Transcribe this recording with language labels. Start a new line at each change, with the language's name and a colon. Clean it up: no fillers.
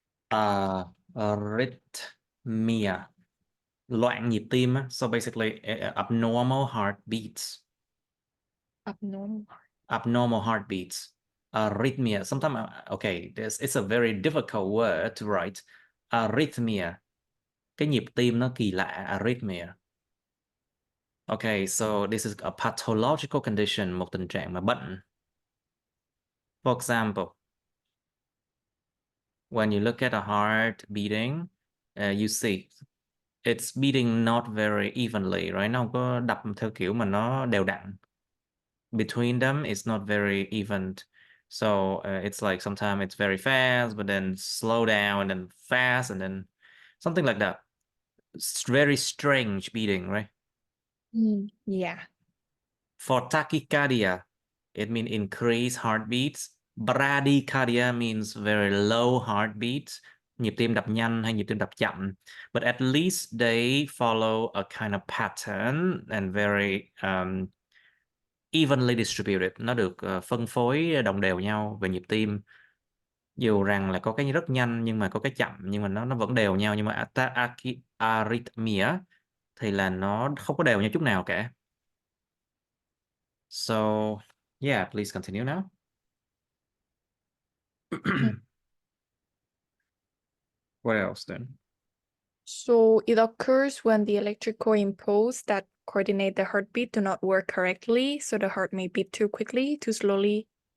English: Arrhythmia.
Vietnamese: Loạn nhịp tim.
English: So basically abnormal heartbeats. Abnormal. abnormal heartbeats, arrhythmia. Sometimes, okay, it's a very difficult word to write.
Vietnamese: Arrhythmia, cái nhịp tim nó kỳ lạ, arrhythmia.
English: Okay, so this is a pathological condition,
Vietnamese: một tình trạng mà bệnh.
English: For example, when you look at a heart beating, you see it's beating not very evenly, right?
Vietnamese: Nó không có đập theo kiểu mà nó đều đặn.
English: Between them, it's not very even. So it's like sometimes it's very fast, but then slow down, and then fast, and then something like that. It's very strange beating, right? Yeah. For tachycardia, it means increased heartbeats. Bradycardia means very low heartbeats,
Vietnamese: nhịp tim đập nhanh hay nhịp tim đập chậm.
English: But at least they follow a kind of pattern and very evenly distributed.
Vietnamese: Nó được phân phối đồng đều nhau về nhịp tim. Dù rằng là có cái rất nhanh nhưng mà có cái chậm, nhưng mà nó vẫn đều nhau. Nhưng mà arrhythmia thì là nó không có đều nhau chút nào cả.
English: So, yeah, please continue now. What else then? So it occurs when the electrical impulse that coordinate the heartbeat do not work correctly, so the heart may beat too quickly, too slowly.